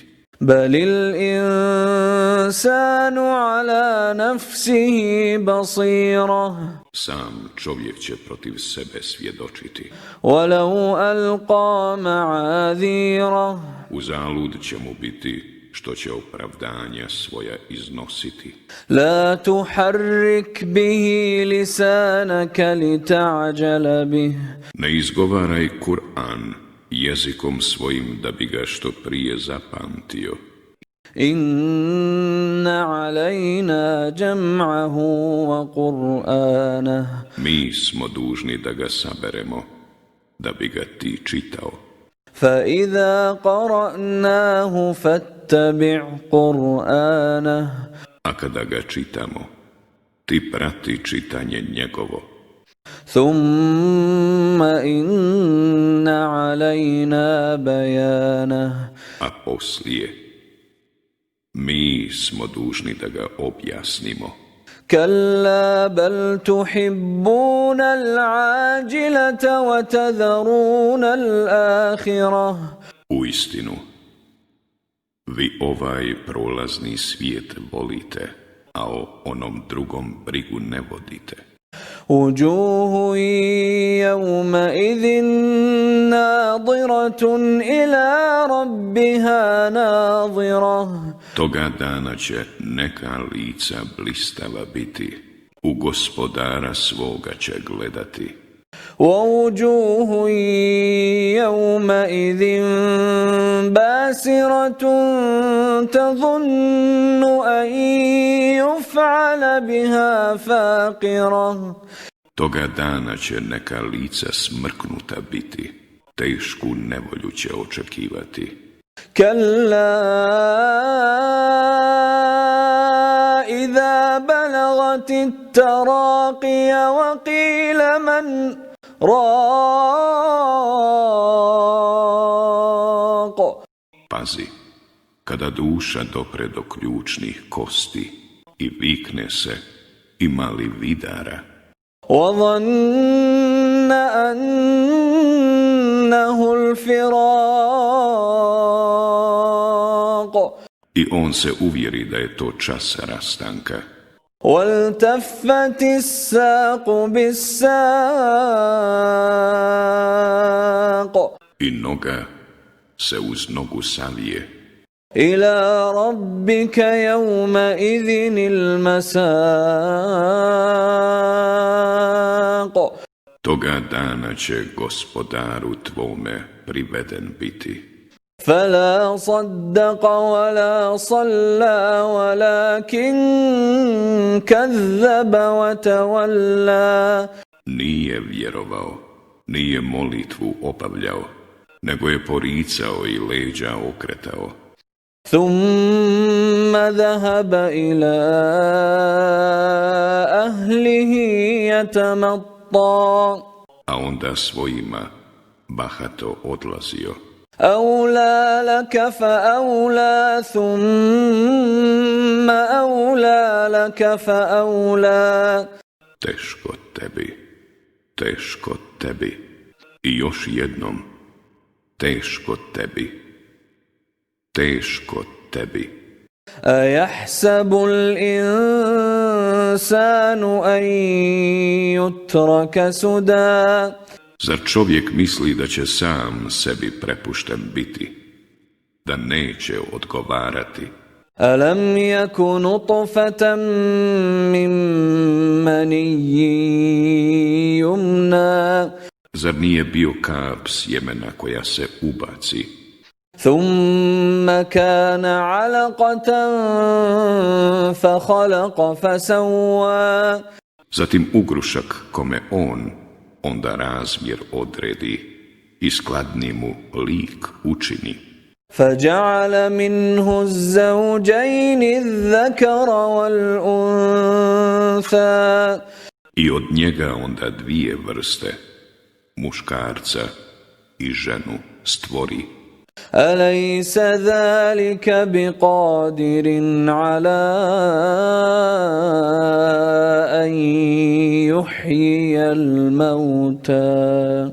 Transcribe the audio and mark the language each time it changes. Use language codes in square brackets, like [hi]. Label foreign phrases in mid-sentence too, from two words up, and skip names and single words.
[ar] بل الإنسان على نفسه بصيرة [bs] Sam čovjek će protiv sebe svjedočiti. [ar] ولو ألقى معاذيره [bs] Uzalud će mu biti što će opravdanja svoja iznositi. [ar] لا تحرك به لسانك لتعجل به [bs] Ne izgovaraj Kur'an jezikom svojim da bi ga što prije zapamtio. [ar] إن علينا جمعه وقرآنه [bs] Mi smo dužni da ga saberemo, da bi ga ti čitao. [ar] فإذا قرأناه فاتبع قرآنه [bs] A kada ga čitamo, ti prati čitanje njegovo. [ar] ثم إن علينا بيانه [bs] A poslije, mi smo dužni da ga objasnimo. [ar] كلا بل تحبون العاجلة وتذرون الآخرة [bs] Uistinu, vi ovaj prolazni svijet volite, a o onom drugom brigu ne vodite. [ar] وجوه يومئذ ناظرة إلى ربها ناظرة [bs] Toga dana će neka lica blistava biti, u gospodara svoga će gledati. [ar] ووجوه يومئذ باسرة تظن أن يفعل بها فاقرة [bs] Toga dana će neka lica smrknuta biti, tešku nevolju će očekivati. [ar] كلا إذا بلغت التراقي وقيل من راق [bs] Pazi, kada duša dopre do ključnih kosti i vikne se, ima li vidara? [ar] وظن أنه الفراق [bs] I on se uvjeri da je to čas rastanka. [ar] والتفت الساق بالساق [bs] I noga se uz nogu savije. [ar] إلى ربك يومئذ المساق [bs] Toga dana će gospodaru tvome priveden biti. [ar] فلا صدق ولا صلى ولكن كذب وتولى [bs] Nije vjerovao, nije molitvu obavljao, nego je poricao i leđa okretao. [ar] ثم ذهب إلى أهله يتمطى [bs] A onda svojima bahato odlazio. [ar] أولى لك فأولى ثم أولى لك فأولى [bs] Teško tebi, teško tebi. I još jednom, teško tebi, teško tebi. [ar] أيحسب الإنسان أن يترك سدى [bs] Zar čovjek misli da će sam sebi prepušten biti, da neće odgovarati? [ar] ألم يك نطفة من مني يمنى [bs] Zar nije bio kap sjemena koja se ubaci? [ar] ثم كان علقة فخلق فسوى [bs] Zatim ugrušak kome on onda razmjer odredi i skladni mu lik učini. [ar] فجعل منه الزوجين الذكر والأنثى [bs] I od njega onda dvije vrste, muškarca i ženu, stvori. [ar] أليس ذلك بقادر على أن يحيي الموتى